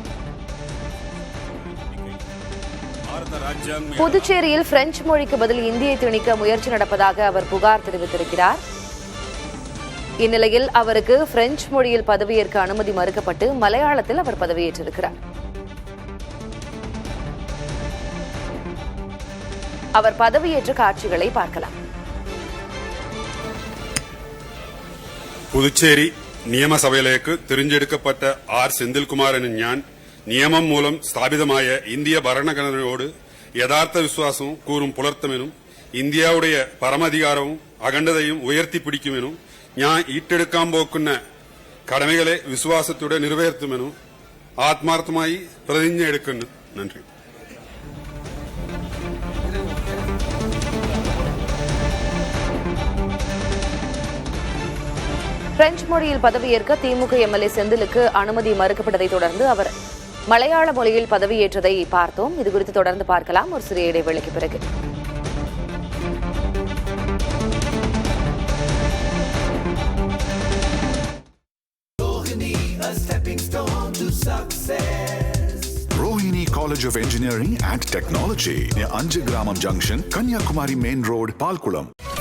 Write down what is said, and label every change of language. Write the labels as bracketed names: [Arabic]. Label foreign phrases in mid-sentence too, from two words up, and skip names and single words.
[Tamil] புதுச்சேரியில் பிரெஞ்சு மொழிக்கு பதில் இந்தியை திணிக்க முயற்சி நடப்பதாக அவர் புகார் தெரிவித்திருக்கிறார். இந்நிலையில் அவருக்கு பிரெஞ்சு மொழியில் பதவியேற்க அனுமதி மறுக்கப்பட்டு மலையாளத்தில் அவர் பதவியேற்றிருக்கிறார். அவர் பதவியேற்ற காட்சிகளை பார்க்கலாம். [Malayalam] പുതുച്ചേരി നിയമസഭയിലേക്ക് തിരഞ്ഞെടുക്കപ്പെട്ട ആർ സെന്തിൽകുമാർ എന്ന ഞാൻ നിയമം മൂലം സ്ഥാപിതമായ ഇന്ത്യ ഭരണഘടനയോട് യഥാർത്ഥ വിശ്വാസവും കൂറും പുലർത്തുമെന്നും ഇന്ത്യയുടെ പരമാധികാരവും അഖണ്ഡതയും ഉയർത്തിപ്പിടിക്കുമെന്നും ഞാൻ ഏറ്റെടുക്കാൻ പോക്കുന്ന കടമകളെ വിശ്വാസത്തോടെ നിറവേറ്റുമെന്നും ആത്മാർത്ഥമായി പ്രതിജ്ഞ എടുക്കുന്നു. നന്ദി. [Tamil] பிரெஞ்சு மொழியில் பதவியேற்க திமுக எம்எல்ஏ செந்திலுக்கு அனுமதி மறுக்கப்பட்டதை தொடர்ந்து அவர் மலையாள மொழியில் பதவியேற்றதை பார்த்தோம். இதுகுறித்து தொடர்ந்து பார்க்கலாம் ஒரு சிறிய இடைவேளைக்கு பிறகு. [English] Rohini College of Engineering and Technology near Anjagramam Junction, Kanyakumari Main Road, Palkulam.